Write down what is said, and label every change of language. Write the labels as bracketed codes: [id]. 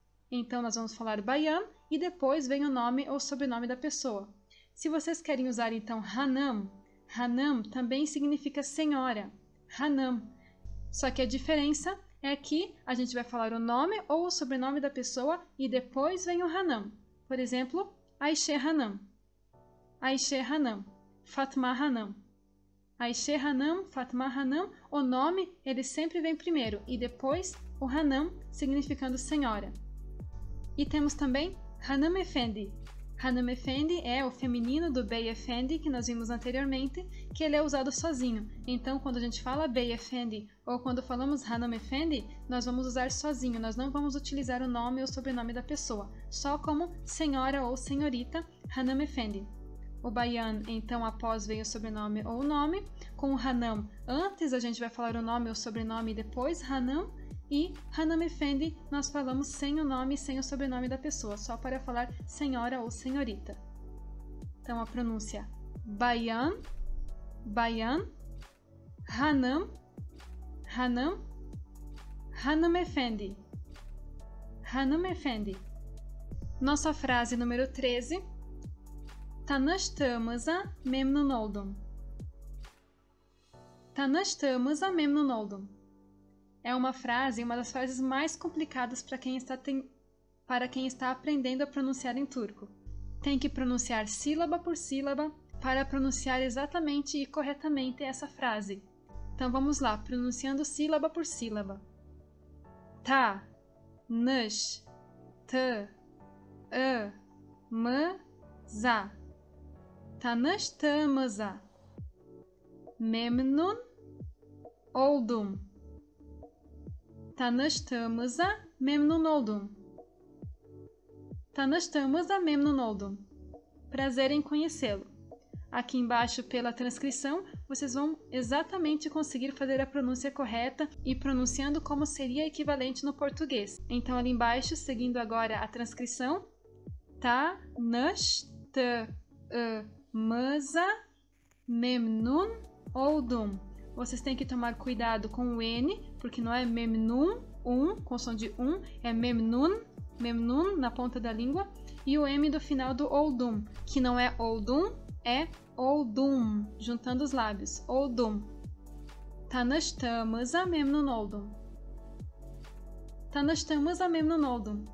[pt] Então nós vamos falar bayan e depois vem o nome ou sobrenome da pessoa. Se vocês querem usar então hanım, hanım também significa senhora, hanım. Só que a diferença é que a gente vai falar o nome ou o sobrenome da pessoa e depois vem o hanım. Por exemplo, Ayşe Hanım, Ayşe Hanım, Fatma Hanım. Ayşe Hanım, Fatma Hanım, o nome ele sempre vem primeiro e depois o Hanım significando senhora. E temos também Hanım Efendi. Hanım Efendi é o feminino do Bey Efendi que nós vimos anteriormente, que ele é usado sozinho. Então, quando a gente fala Bey Efendi ou quando falamos Hanım Efendi, nós vamos usar sozinho, nós não vamos utilizar o nome ou sobrenome da pessoa, só como senhora ou senhorita, Hanım Efendi. O bayan, então, após vem o sobrenome ou o nome. Com o hanım, antes a gente vai falar o nome ou sobrenome e depois hanım. E Hanım Efendi, nós falamos sem o nome e sem o sobrenome da pessoa, só para falar senhora ou senhorita. Então, a pronúncia bayan, bayan, hanım, hanım, Hanım Efendi, Hanım Efendi. Nossa frase número 13. [tr] Tanıştığımıza memnun oldum. Tanıştığımıza memnun oldum. [pt] É uma frase, uma das frases mais complicadas para quem está aprendendo a pronunciar em turco. Tem que pronunciar sílaba por sílaba para pronunciar exatamente e corretamente essa frase. Então vamos lá, pronunciando sílaba por sílaba. Ta, nış, tı, ı, mı, za. [tr] Tanıştığımıza memnun oldum. Tanıştığımıza memnun oldum. Tanıştığımıza memnun oldum. [pt] Prazer em conhecê-lo. Aqui embaixo, pela transcrição, vocês vão exatamente conseguir fazer a pronúncia correta e pronunciando como seria equivalente no português. Então, ali embaixo, seguindo agora a transcrição, [tr] Tanıştığımıza memnun oldum. [pt] Vocês têm que tomar cuidado com o N, porque não é memnun, com som de é memnun, memnun na ponta da língua, e o M do final do oldum, que não é oldum, é oldum, juntando os lábios, oldum. [tr] Tanıştığımıza memnun oldum. Tanıştığımıza memnun oldum.